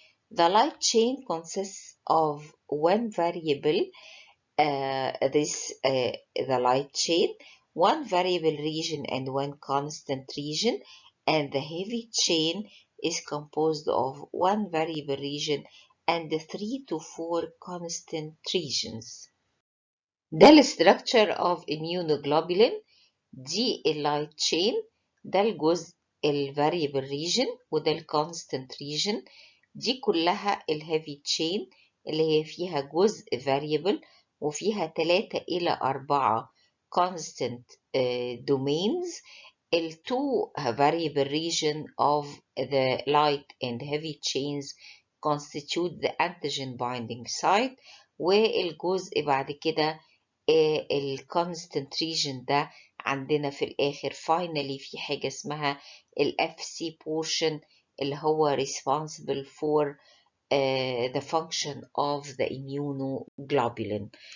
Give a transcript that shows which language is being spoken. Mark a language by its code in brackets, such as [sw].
[en] The light chain consists of one variable, the light chain, one variable region and one constant region, and the heavy chain is composed of one variable region and 3 to 4 constant regions. [ar] ده الستراكشر [en] of immunoglobulin، [ar] دي اللايت chain، ده الجزء الفاريبل region وده الكونستنت region، دي كلها الهيفي chain اللي هي فيها جزء variable وفيها 3 إلى 4 [en] constant domains. The 2 variable region of the light and heavy chains constitute the antigen binding site، [ar] والجزء بعد كده الكونستنت [en] region [ar] ده عندنا في الآخر [en] finally [ar] في حاجة اسمها [en] FC portion [ar] اللي هو [en] responsible for the function of the immunoglobulin.